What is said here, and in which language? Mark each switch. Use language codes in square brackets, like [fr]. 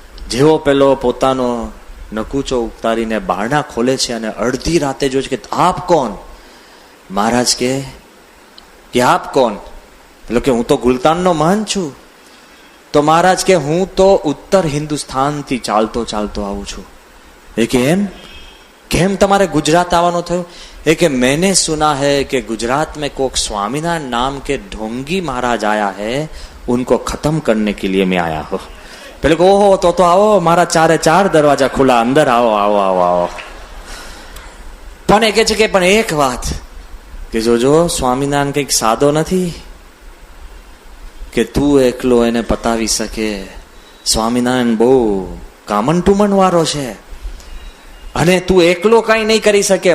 [gu] જેવો પેલો પોતાનો નકુચો ઉતારીને બારણા ખોલે છે અને અડધી રાતે જોઈ કે આપ કોણ? મહારાજ કે આપ કોણ? એટલે કે હું તો ગુલતાનનો મહંત છું. તો મહારાજ કે હું તો ઉત્તર હિન્દુસ્તાનથી ચાલતો આવું છું. એ કે એમ? કેમ તમારે ગુજરાત આવવાનું થયું? એ કે [hi] मैंने सुना है कि गुजरात में कोक स्वामीनारायण नाम के ढोंगी महाराज आया है, उनको खत्म करने के लिए मैं आया हूं. [gu] પેલે કે ઓહો તો આવો, મારા 4 દરવાજા ખુલ્લા, અંદર આવો. પણ એ કે છે કે પણ એક વાત કે જોજો સ્વામિનારાયણ કંઈક સાદો નથી કે તું એકલો એને પતાવી શકે. સ્વામિનારાયણ બહુ કામન ટુમન વાળો છે અને તું એકલો કઈ નહીં કરી શકે.